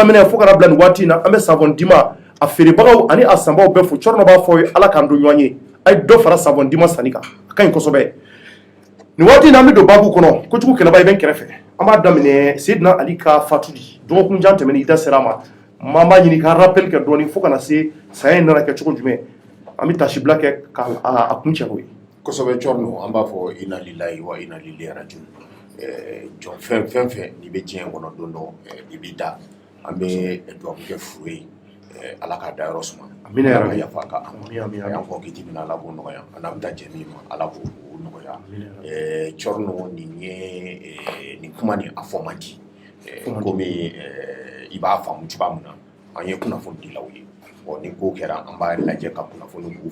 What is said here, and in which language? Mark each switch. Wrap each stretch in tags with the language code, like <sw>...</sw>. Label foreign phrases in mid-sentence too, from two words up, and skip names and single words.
<bm>daminɛ fo kana bila nin waati in na an bɛ savon dima a feerebagaw ani a sanbaw bɛɛ fo Cɔrɔnɔ b'a fɔ ye Ala k'an don ɲɔgɔn ye a ye dɔ fara savon dima sanni kan a ka ɲi kosɛbɛ nin waati in na an bɛ don baabu kɔnɔ kojugu kɛlɛba i bɛ n kɛrɛfɛ an b'a daminɛ Seydina Ali ka fatuli dɔgɔkun jan tɛmɛnen i da sera a ma maa b'a ɲini ka rappel kɛ dɔɔni fo kana se saya in nana kɛ cogo jumɛn an bɛ tasibila kɛ k'a kun cɛ n'o ye kosɛbɛ Cɔrɔnɔ an b'a fɔ</bm> <ar>إنا لله وإنا إليه راجعون</ar> <bm>jɔn fɛn fɛn n'i bɛ diɲɛ kɔnɔ don dɔ i b'i da an bɛ dugawu kɛ furu ye Ala k'a dayɔrɔ suma amina Ala ka yafa k'a ma an kɔ kiti min Ala k'o nɔgɔya an n'an bɛ taa jɛ min ma Ala k'o nɔgɔya Cɔrɔnɔ nin kuma nin a fɔ man di komi i b'a faamu cogoya min na an ye kunnafoni dilaw ye ni ko kɛra an b'a lajɛ ka kunnafoni k'u</bm>